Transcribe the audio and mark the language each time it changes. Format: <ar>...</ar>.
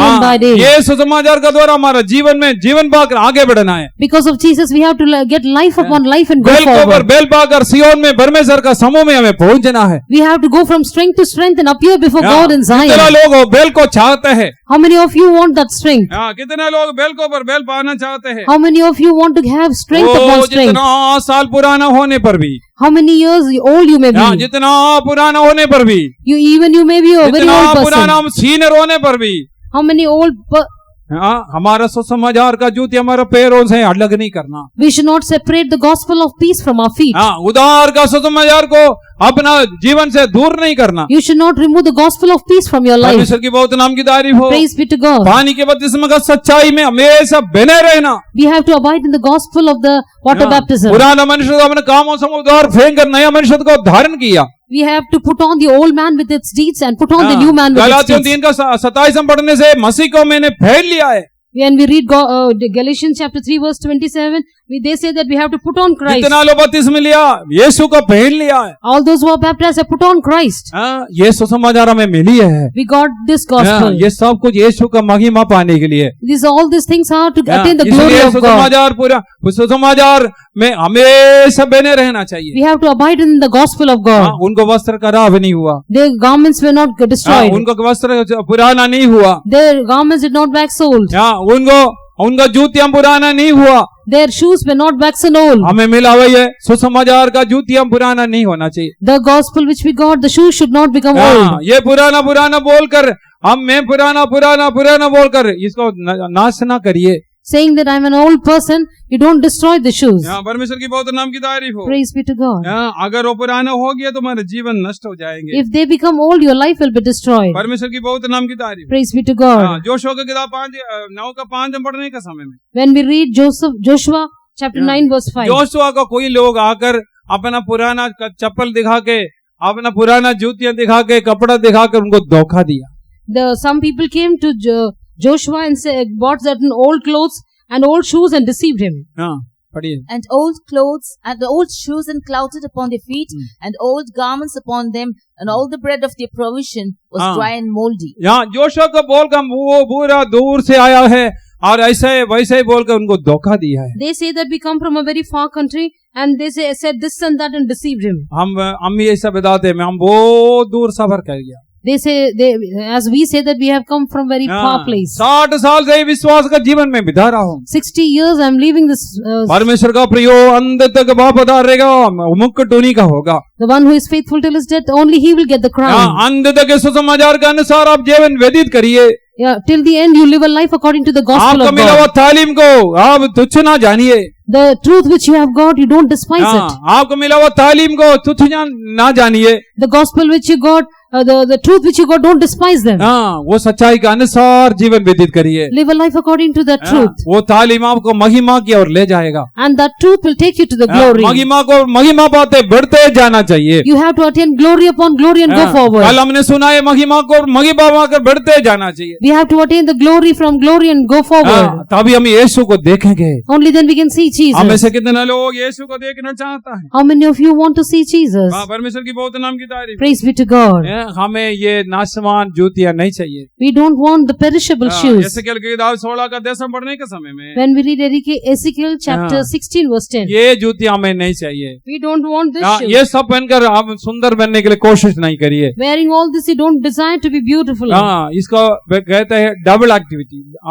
<hi>हाँ,</hi> <en>by day.</en> <hi>ये सुसमाचार का द्वारा हमारा जीवन में जीवन पाकर आगे बढ़ना है।</hi> <en>Because of Jesus, we have to get life upon life and go</en> <hi>bell को</hi> <en>forward.</en> <hi>बेल पाकर सियोन में परमेश्वर का समूह में हमें पहुंचना है।</hi> <en>We have to go from strength to strength and appear before</en> <hi>हाँ,</hi> <en>God in</en> <hi>कितना</hi> <en>Zion.</en> <hi>लोग बेल को चाहते हैं?</hi> <en>How many of you want that strength?</en> <hi>हाँ, कितने लोग बेल को पर बेल पाना चाहते हैं?</hi> <en>How many of you want to have strength upon strength?</en> <hi>जितना साल पुराना होने पर भी,</hi> <en>How many years old you may</en> <hi>हाँ,</hi> <en>be?</en> <hi>जितना पुराना होने पर भी,</hi> <en>You may be a very</en> <hi>जितना</hi> <en>old</en> <hi>पुराना</hi> <en>person.</en> <hi>हम सीनियर होने पर भी,</hi> <en>How many</en> <hi>हाँ, हमारा सुसमाचार का जूती हमारे पैरों से अलग नहीं करना।</hi> <en>we should not separate the gospel of peace from our feet.</en> <hi>हाँ, उद्धार का सुसमाचार को अपना जीवन से दूर नहीं करना।</hi> <en>You should not remove the gospel of peace from your life.</en> <hi>परमेश्वर की बहुत नाम की तारीफ हो।</hi> <en>Praise be to God.</en> <hi>पानी के बपतिस्मा का सच्चाई में हमेशा बने रहना।</hi> <en>We have to abide in the gospel of the water</en> <hi>हाँ,</hi> <en>baptism.</en> <hi>पुराना मनुष्य को अपने कामों से उद्धार फेंक कर नया मनुष्य को धारण किया।</hi> <en>We have to put on the old man with its deeds and put on the</en> <hi>हाँ,</hi> <en>new man with its</en> <hi>गलातियों</hi> <en>deeds.</en> <hi>3 का 27 में पढ़ने से मसीह को मैंने पहन लिया है।</hi> <en>When we read Galatians chapter 3 verse 27, they say that we have to put on Christ.</en> <hi>जितना लोग बपतिस्मा लिया यीशु को पहन लिया है।</hi> <en>All those who are baptized have put on Christ.</en> <hi>हाँ, ये सुसमाचार हमें मिली है।</hi> <en>We got this</en> <hi>हाँ,</hi> <en>gospel.</en> <hi>ये सब कुछ यीशु का महिमा पाने के लिए।</hi> <en>All these things are to</en> <hi>हाँ,</hi> <en>attain the glory</en> <hi>इसलिए</hi> <en>of God.</en> <hi>सुसमाचार पूरा सुसमाचार में हमेशा बने रहना चाहिए।</hi> <en>We have to abide in the gospel of</en> <hi>हाँ,</hi> <en>God.</en> <hi>उनको वस्त्र खराब नहीं हुआ।</hi> <en>Their garments were not</en> <hi>हाँ,</hi> <en>destroyed.</en> <hi>उनको वस्त्र पुराना नहीं हुआ।</hi> <en>Their garments did not wax old.</en> <hi>हाँ, उनका जूतियां पुराना नहीं हुआ।</hi> <en>Their shoes were not waxen old.</en> <hi>हमें मिला हुआ ये सुसमाचार का जूतियां पुराना नहीं होना चाहिए।</hi> <en>The gospel which we got, the shoes should not become</en> <hi>हाँ,</hi> <en>old.</en> <hi>ये पुराना बोलकर मैं पुराना बोलकर इसको नाश ना करिए।</hi> <en>Saying that I'm an old person, you don't destroy the shoes.</en> <hi>हाँ, परमेश्वर की बहुत नाम की तारीफ हो।</hi> <en>Praise be to God.</en> <hi>हाँ, अगर वो पुराना हो गया तो हमारे जीवन नष्ट हो जाएंगे।</hi> <en>If they become old, your life will be destroyed.</en> <hi>परमेश्वर की बहुत नाम की तारीफ।</hi> <en>Praise be to God.</en> <hi>हाँ, जोशुआ की किताब 9 का 5 में पढ़ने का समय में</hi> <en>When we read Joshua chapter 9 verse 5.</en> <hi>Joshua को कोई लोग आकर अपना पुराना चप्पल दिखा के, अपना पुराना जूतियां दिखा के, कपड़ा दिखा कर उनको धोखा दिया।</hi> <en>Some people came to Joshua and bought certain old clothes and old shoes and deceived him.</en> <hi>हाँ, पढ़िए।</hi> <en>And old clothes and the old shoes and clouted upon their feet and old garments upon them and all the bread of their provision was dry and moldy.</en> <hi>यहाँ Joshua को बोलकर वो पूरा दूर से आया है और ऐसे वैसे ही बोलकर उनको धोखा दिया है।</hi> <en>They say that we come from a very far country and they said this and that and deceived him.</en> <hi>हम भी ऐसा बताते हैं, हम बहुत दूर सफर कर गया।</hi> <en>as we say that we have come from very far place.</en> <hi>60 साल से विश्वास का जीवन में बिता रहा हूँ।</hi> <en>60 years I'm living this.</en> <hi>परमेश्वर का प्रियो अंत तक वफादार रहेगा, मुकुट उन्हीं का होगा।</hi> <en>The one who is faithful till his death, only he will get the crown.</en> <hi>अंत तक सुसमाचार के अनुसार आप जीवन व्यतीत करिए।</hi> <en>Yeah, till the end you live a life according to the gospel</en> <hi>आपको</hi> <en>of</en> <hi>मिला हुआ</hi> <en>God.</en> <hi>तालीम को आप तुच्छ ना जानिए।</hi> <en>The truth which you have got, you don't despise it.</en> <hi>आपको मिला हुआ तालीम को तुच्छ ना जानिए।</hi> <en>The gospel which you got, the truth which you got, don't despise them.</en> <hi>वो सच्चाई के अनुसार जीवन व्यतीत करिए।</hi> <en>Live a life according to that truth.</en> <hi>वो तालीम आपको महिमा की ओर ले जाएगा।</hi> <en>And that truth will take you to the glory.</en> <hi>महिमा को महिमा पाते बढ़ते जाना चाहिए।</hi> <en>You have to attain glory upon glory and go forward.</en> <hi>कल हमने सुना है महिमा को महिमा पाकर बढ़ते जाना चाहिए।</hi> <en>We have to attain the glory from glory and go forward.</en> <hi>तभी हम यीशु को देखेंगे।</hi> <en>Only then we can see Jesus.</en> <hi>हम में से कितने लोग यीशु को देखना चाहता है?</hi> <en>How many of you want to see Jesus?</en> <hi>परमेश्वर की बहुत नाम की तारीफ।</hi> <en>Praise be to God.</en> <hi>हमें ये नाशवान जूतियां नहीं चाहिए।</hi> <en>We don't want the perishable shoes.</en> <hi>एसेकिएल की किताब 16 का 10 पढ़ने के समय में</hi> <en>When we read Ezekiel chapter 16 verse 10.</en> <hi>ये जूतियां हमें नहीं चाहिए।</hi> <en>We don't want this shoes.</en> <hi>ये सब पहनकर आप सुंदर बनने के लिए कोशिश नहीं करिए।</hi> <en>Wearing all this, you don't desire to be beautiful.</en> <hi>इसको कहते हैं डबल एक्टिविटी।</hi>